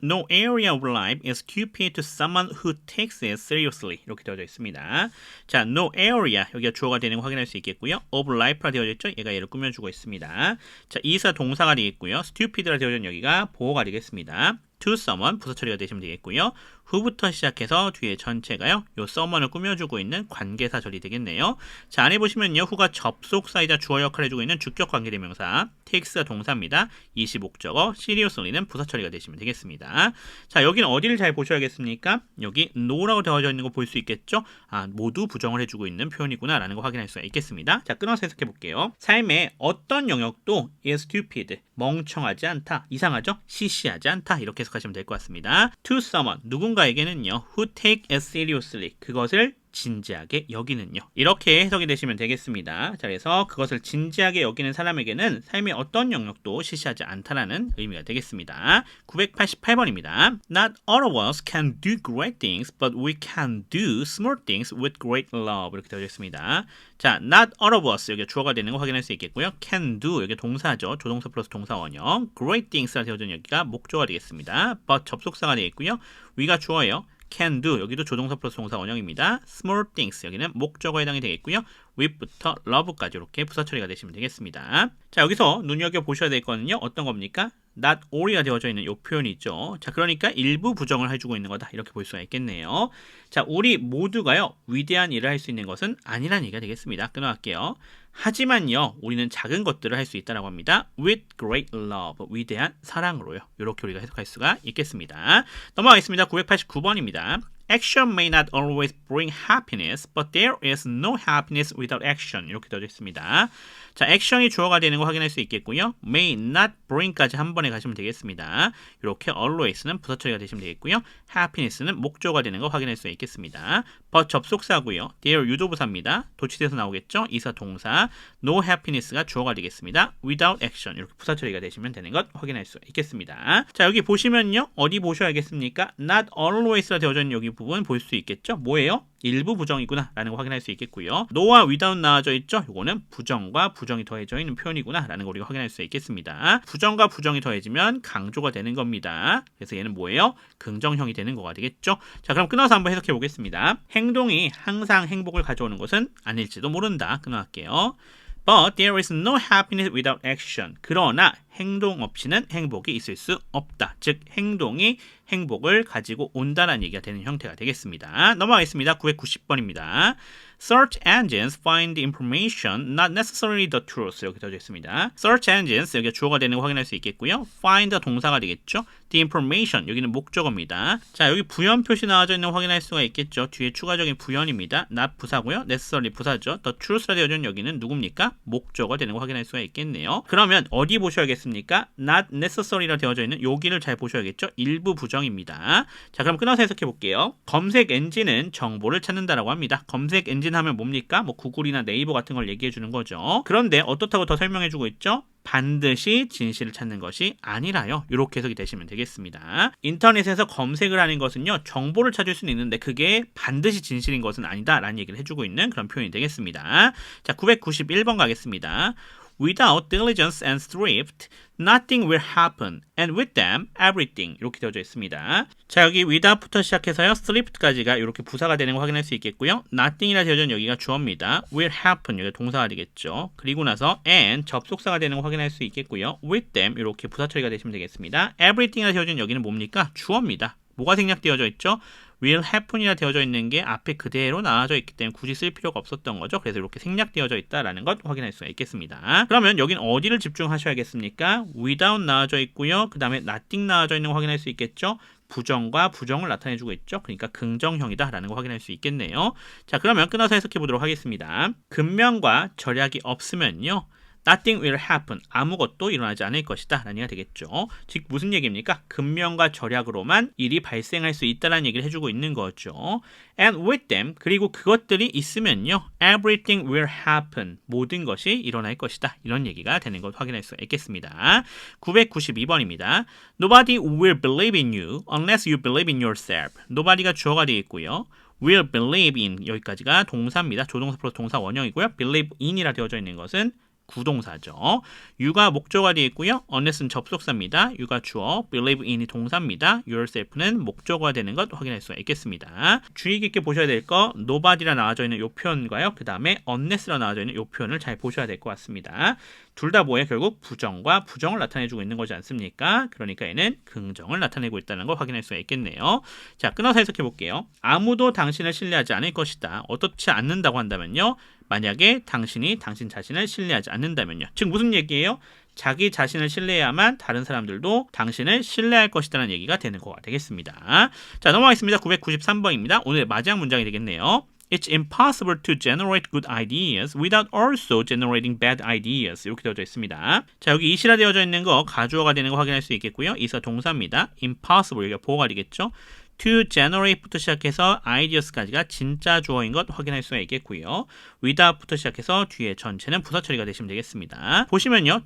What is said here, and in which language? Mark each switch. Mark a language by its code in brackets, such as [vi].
[en] No area of life is stupid to someone who takes it seriously. [ko] 이렇게 되어져 있습니다. 자, no area 여기가 주어가 되는 거 확인할 수 있겠고요. of life라 되어져 있죠. 얘가 얘를 꾸며주고 있습니다. 자, is가 동사가 되겠고요. stupid라 되어져 있는 여기가 보어가 되겠습니다. to someone 부사 처리가 되시면 되겠고요. who부터 시작해서 뒤에 전체가요. 요 someone을 꾸며주고 있는 관계사절이 되겠네요. 자, 안에 보시면요. who가 접속사이자 주어 역할을 해주고 있는 주격 관계대명사, takes가 동사입니다. 이시 목적어, seriously는 부사 처리가 되시면 되겠습니다. 자, 여기는 어디를 잘 보셔야겠습니까? 여기 no라고 되어져 있는 거 볼 수 있겠죠? 아, 모두 부정을 해주고 있는 표현이구나 라는 거 확인할 수가 있겠습니다. 자, 끊어서 해석해 볼게요. 삶의 어떤 영역도 is stupid, 멍청하지 않다, 이상하죠? 시시하지 않다 이렇게 해석하시면 될 것 같습니다. [en] To someone, [ko] 누군가에게는요. [en] Who take it seriously, [ko] 그것을 진지하게 여기는요. 이렇게 해석이 되시면 되겠습니다. 자, 그래서 그것을 진지하게 여기는 사람에게는 삶의 어떤 영역도 시시하지 않다라는 의미가 되겠습니다. 988번입니다. [en] Not all of us can do great things, but we can do small things with great love. [ko] 이렇게 되어 있습니다. 자, [en] not all of us, [ko] 여기 주어가 되는 거 확인할 수 있겠고요. can do, 여기 동사죠. 조동사 플러스 동사 원형. great things가 되어진 여기가 목조가 되겠습니다. but 접속사가 되겠고요. we가 주어예요. can do, 여기도 조동사 플러스 동사 원형입니다. small things, 여기는 목적어에 해당이 되겠고요. with부터 love까지 이렇게 부사 처리가 되시면 되겠습니다. 자, 여기서 눈여겨보셔야 될 거는요. 어떤 겁니까? not all이가 되어져 있는 이 표현이 있죠. 자, 그러니까 일부 부정을 해주고 있는 거다. 이렇게 볼 수가 있겠네요. 자, 우리 모두가요. 위대한 일을 할 수 있는 것은 아니란 얘기가 되겠습니다. 끊어갈게요. 하지만요. 우리는 작은 것들을 할 수 있다라고 합니다. [en] with great love, [ko] 위대한 사랑으로요. 이렇게 우리가 해석할 수가 있겠습니다. 넘어가겠습니다. 989번입니다. [en] Action may not always bring happiness, but there is no happiness without action. [ko] 이렇게 되어 있습니다. 자, 액션이 주어가 되는 거 확인할 수 있겠고요. may not bring까지 한 번에 가시면 되겠습니다. 이렇게 always는 부사 처리가 되시면 되겠고요. happiness는 목조가 되는 거 확인할 수 있겠습니다. but 접속사고요. there 유도부사입니다. 도치돼서 나오겠죠. 이사 동사. no happiness가 주어가 되겠습니다. [en] without action [ko] 이렇게 부사 처리가 되시면 되는 것 확인할 수 있겠습니다. 자, 여기 보시면요. 어디 보셔야겠습니까? not always라 되어져 있는 여기 부분 볼 수 있겠죠. 뭐예요? 일부 부정이구나 라는 거 확인할 수 있겠고요. no와 without 나와져 있죠. 이거는 부정과 부정이 더해져 있는 표현이구나 라는 거 우리가 확인할 수 있겠습니다. 부정과 부정이 더해지면 강조가 되는 겁니다. 그래서 얘는 뭐예요? 긍정형이 되는 거가 되겠죠. 자, 그럼 끊어서 한번 해석해 보겠습니다. 행동이 항상 행복을 가져오는 것은 아닐지도 모른다. 끊어갈게요. [en] But there is no happiness without action. [ko] 그러나 행동 없이는 행복이 있을 수 없다. 즉 행동이 행복을 가지고 온다라는 얘기가 되는 형태가 되겠습니다. 넘어가겠습니다. 990번입니다. [en] Search engines find information, not necessarily the truth. [ko] 이렇게 되어져 있습니다. Search engines, 여기가 주어가 되는 거 확인할 수 있겠고요. Find 동사가 되겠죠. The information, 여기는 목적어입니다. 자, 여기 부연 표시 나와져 있는 거 확인할 수가 있겠죠. 뒤에 추가적인 부연입니다. not 부사고요. necessarily 부사죠. The truth가 되어져 있는 여기는 누굽니까? 목적어 되는 거 확인할 수가 있겠네요. 그러면 어디 보셔야겠습니까? not necessary라 되어져 있는 여기를 잘 보셔야겠죠. 일부 부정입니다. 자, 그럼 끊어서 해석해 볼게요. 검색 엔진은 정보를 찾는다라고 합니다. 검색 엔진 하면 뭡니까? 뭐 구글이나 네이버 같은 걸 얘기해 주는 거죠. 그런데 어떻다고 더 설명해 주고 있죠? 반드시 진실을 찾는 것이 아니라요. 이렇게 해석이 되시면 되겠습니다. 인터넷에서 검색을 하는 것은요. 정보를 찾을 수는 있는데 그게 반드시 진실인 것은 아니다 라는 얘기를 해주고 있는 그런 표현이 되겠습니다. 자, 991번 가겠습니다. [en] Without diligence and thrift, nothing will happen, and with them, everything. [ko] 이렇게 되어져 있습니다. 자, 여기 without부터 시작해서요, thrift까지가 이렇게 부사가 되는 거 확인할 수 있겠고요. nothing이라 되어져 있는 여기가 주어입니다. will happen, 여기가 동사가 되겠죠. 그리고 나서 and 접속사가 되는 거 확인할 수 있겠고요. [en] with them, [ko] 이렇게 부사 처리가 되시면 되겠습니다. everything이라 되어져 있는 여기는 뭡니까? 주어입니다. 뭐가 생략되어져 있죠? will happen이라 되어져 있는 게 앞에 그대로 나와져 있기 때문에 굳이 쓸 필요가 없었던 거죠. 그래서 이렇게 생략되어져 있다라는 것 확인할 수가 있겠습니다. 그러면 여긴 어디를 집중하셔야겠습니까? without 나와져 있고요. 그 다음에 nothing 나와져 있는 거 확인할 수 있겠죠. 부정과 부정을 나타내주고 있죠. 그러니까 긍정형이다라는 거 확인할 수 있겠네요. 자, 그러면 끊어서 해석해 보도록 하겠습니다. 근면과 절약이 없으면요. [en] Nothing will happen. [ko] 아무것도 일어나지 않을 것이다. 라는 얘기가 되겠죠. 즉 무슨 얘기입니까? 근면과 절약으로만 일이 발생할 수 있다는 얘기를 해주고 있는 거죠. [en] And with them, [ko] 그리고 그것들이 있으면요. [en] Everything will happen. [ko] 모든 것이 일어날 것이다. 이런 얘기가 되는 것 확인할 수 있겠습니다. 992번입니다. [en] Nobody will believe in you unless you believe in yourself. [ko] Nobody가 주어가 되겠고요. will believe in, 여기까지가 동사입니다. 조동사 플러스 동사 원형이고요. believe in이라 되어져 있는 것은 구동사죠. you가 목조가 되어 있고요. unless는 접속사입니다. you가 주어, believe in이 동사입니다. yourself는 목조가 되는 것 확인할 수가 있겠습니다. 주의 깊게 보셔야 될 거 nobody라 나와져 있는 이 표현과요. 그 다음에 unless라 나와져 있는 이 표현을 잘 보셔야 될 것 같습니다. 둘 다 뭐예요? 결국 부정과 부정을 나타내주고 있는 거지 않습니까? 그러니까 얘는 긍정을 나타내고 있다는 걸 확인할 수가 있겠네요. 자, 끊어서 해석해 볼게요. 아무도 당신을 신뢰하지 않을 것이다. 어떻지 않는다고 한다면요. 만약에 당신이 당신 자신을 신뢰하지 않는다면요. 즉 무슨 얘기예요? 자기 자신을 신뢰해야만 다른 사람들도 당신을 신뢰할 것이라는 얘기가 되는 거가 되겠습니다. 자, 넘어가겠습니다. 993번입니다. 오늘의 마지막 문장이 되겠네요. [en] It's impossible to generate good ideas without also generating bad ideas. [ko] 이렇게 되어져 있습니다. 자, 여기 이시라 되어져 있는 거 가주어가 되는 거 확인할 수 있겠고요. 이사 동사입니다. impossible, 여기가 보호가 되겠죠. to generate부터 시작해서 ideas까지가 진짜 주어인 것 확인할 수가 있겠고요. without부터 시작해서 뒤에 전체는 부사 처리가 되시면 되겠습니다. 보시면요.